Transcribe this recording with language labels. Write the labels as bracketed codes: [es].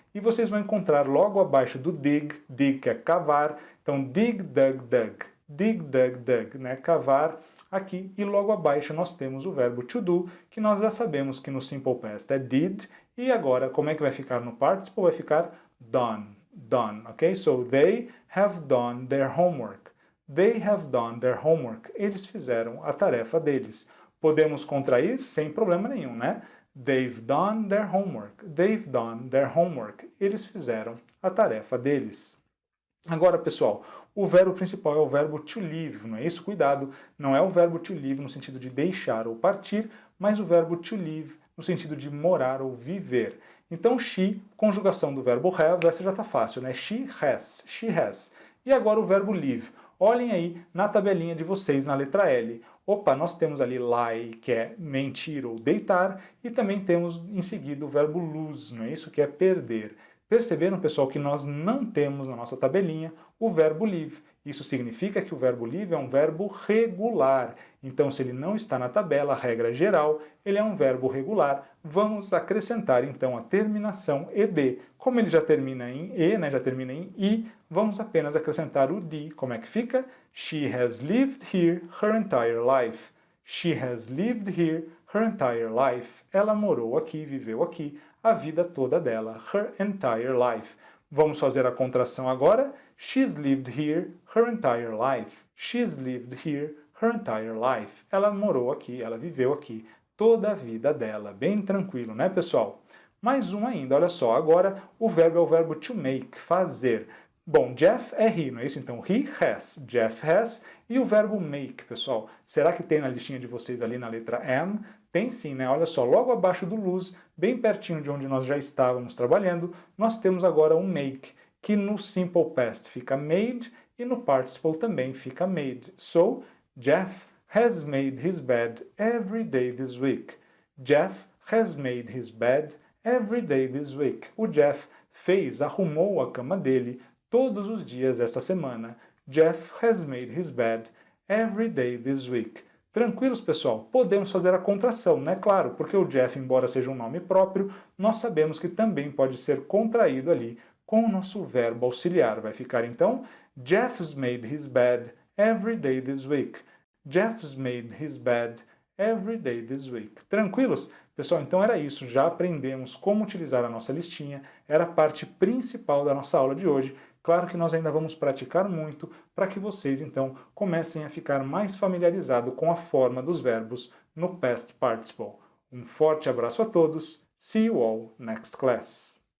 [pt] E vocês vão encontrar logo abaixo do dig que é cavar. Então, dig, dug, né, cavar aqui. E logo abaixo nós temos o verbo to do, que nós já sabemos que no Simple Past é did. E agora, como é que vai ficar no participle? Vai ficar done, ok? [en] So, they have done their homework. They have done their homework. [pt] Eles fizeram a tarefa deles. Podemos contrair sem problema nenhum, né? [en] They've done their homework. They've done their homework. [pt] Eles fizeram a tarefa deles. Agora, pessoal, o verbo principal é o verbo to leave, não é isso? Cuidado, não é o verbo to leave no sentido de deixar ou partir, mas o verbo to leave no sentido de morar ou viver. Então, she, conjugação do verbo have, essa já está fácil, né? [en] She has, she has. [pt] E agora o verbo live. Olhem aí na tabelinha de vocês, na letra L. Opa, nós temos ali lie, que é mentir ou deitar, e também temos em seguida o verbo lose, não é isso? Que é perder. Perceberam, pessoal, que nós não temos na nossa tabelinha o verbo live. Isso significa que o verbo live é um verbo regular. Então, se ele não está na tabela, regra geral, ele é um verbo regular. Vamos acrescentar, então, a terminação ed. Como ele já termina em e, né, já termina em i, vamos apenas acrescentar o d. Como é que fica? [en] She has lived here her entire life. She has lived here her entire life. [pt] Ela morou aqui, viveu aqui, a vida toda dela. [en] Her entire life. [pt] Vamos fazer a contração agora. [en] She's lived here her entire life. She's lived here her entire life. [pt] Ela morou aqui, ela viveu aqui toda a vida dela. Bem tranquilo, né, pessoal? Mais um ainda, olha só. Agora o verbo é o verbo to make, fazer. Bom, Jeff é he, não é isso? Então, [en] he has, Jeff has. [pt] E o verbo make, pessoal? Será que tem na listinha de vocês ali na letra am? Tem sim, né? Olha só, logo abaixo do lose, bem pertinho de onde nós já estávamos trabalhando, nós temos agora um make, que no simple past fica made e no participle também fica made. [en] So, Jeff has made his bed every day this week. Jeff has made his bed every day this week. [pt] O Jeff arrumou a cama dele todos os dias esta semana. [en] Jeff has made his bed every day this week. [pt] Tranquilos, pessoal? Podemos fazer a contração, né? Claro, porque o Jeff, embora seja um nome próprio, nós sabemos que também pode ser contraído ali com o nosso verbo auxiliar. Vai ficar, então, [en] Jeff's made his bed every day this week. Jeff's made his bed every day this week. [pt] Tranquilos? Pessoal, então era isso. Já aprendemos como utilizar a nossa listinha. Era a parte principal da nossa aula de hoje. Claro que nós ainda vamos praticar muito para que vocês, então, comecem a ficar mais familiarizados com a forma dos verbos no past participle. Um forte abraço a todos. [en] See you all next class.